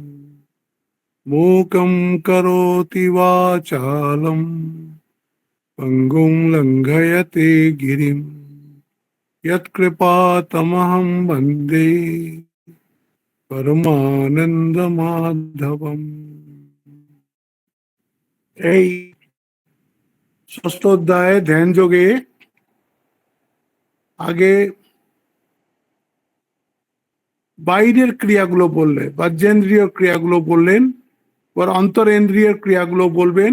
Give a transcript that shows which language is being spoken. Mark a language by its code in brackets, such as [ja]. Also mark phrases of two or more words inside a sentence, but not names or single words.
[sa] मूकं करोति वाचालं पङ्गुं लङ्घयते गिरिं यत्कृपातमहं वन्दे परमानन्दमाधवम्। [bn] এই ষষ্ঠ অধ্যায়ে ধ্যান যোগে আগে বাইরের ক্রিয়াগুলো বললেন, বাহ্যেন্দ্রিয় ক্রিয়াগুলো বললেন, এবার অন্তরেন্দ্রিয়ের ক্রিয়াগুলো বলবেন।